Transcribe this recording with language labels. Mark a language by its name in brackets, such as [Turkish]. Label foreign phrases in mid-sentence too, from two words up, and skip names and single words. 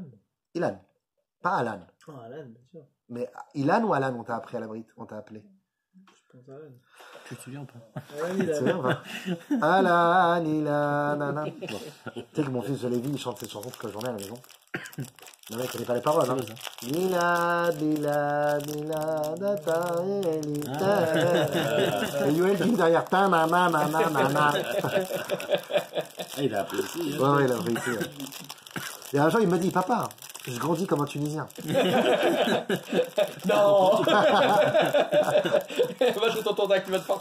[French] Ilan. Pas Alan. Ah, Alan, bien sûr. Mais Ilan ou Alan, on t'a appris à la Brit? On t'a appelé? Je pense à Alan. Tu te souviens ou pas? Tu te souviens ou pas? Alan, Ilan, Alan. Bon. Tu sais que mon fils de Lévi, il chante cette chanson toute la journée à la maison. Le mec, il connaît pas les paroles, hein. Lila, lila, lila, data, et Yoel dit derrière, ta, na, na, na, na, na, na. Il a apprécié. Ouais, il a apprécié. Et un jour, il m'a dit, papa, Je grandis comme un Tunisien. Non. Va chez tonton Dak, il va te faire